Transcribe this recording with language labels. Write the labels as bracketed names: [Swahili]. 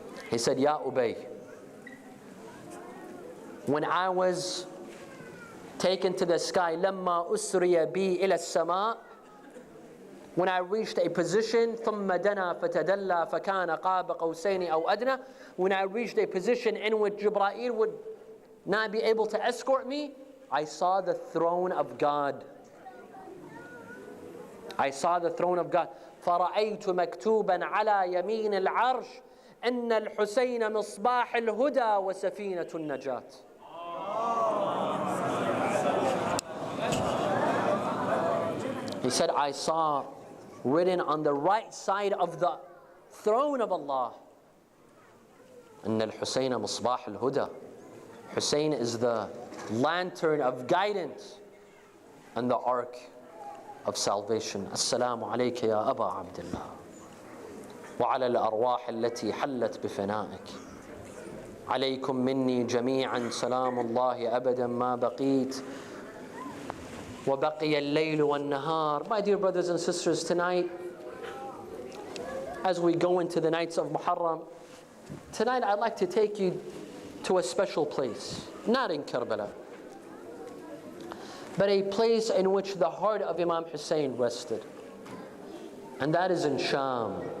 [English] He said, Ya Ubay, when I was taken to the sky, [Arabic] لما أسري بي إلى السماء, [English] when I reached a position, [Arabic] ثم دنا فتدلى فكان قاب قوسين أو أدنى, [English] when I reached a position in which Jibreel would not be able to escort me, I saw the throne of God. I saw the throne of God. [Arabic] فرأيت مكتوبا على يمين العرش أن الحسين مصباح الهدى وسفينة النجاة. [English] He said, I saw written on the right side of the throne of Allah, [Arabic] أن الحسين مصباح الهدى. [English] Hussein is the lantern of guidance and the ark of salvation. [Arabic] Assalamu alayka ya Aba Abdullah. وعلى الأرواح التي حلت بفنائك. عليكم مني جميعا سلام الله أبدا ما بقيت. وبقي الليل والنهار. [English] My dear brothers and sisters, tonight, as we go into the nights of Muharram, tonight I'd like to take you to a special place, not in Karbala, but a place in which the heart of Imam Hussein rested, and that is in Sham.